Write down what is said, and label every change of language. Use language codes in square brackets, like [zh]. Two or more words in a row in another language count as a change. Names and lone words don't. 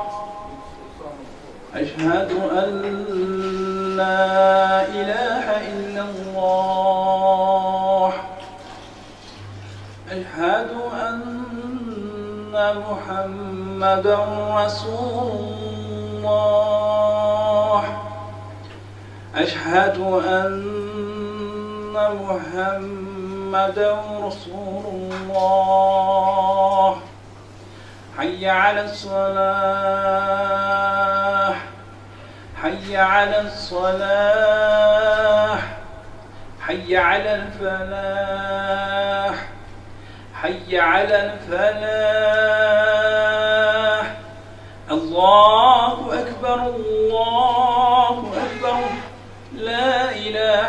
[ar] أشهد أن لا إله إلا الله. أشهد أن محمدا رسول الله. أشهد أن محمدا رسول الله حي على الصلاة حي على الصلاة حي على الفلاح حي على الفلاح الله أكبر الله أكبر لا إله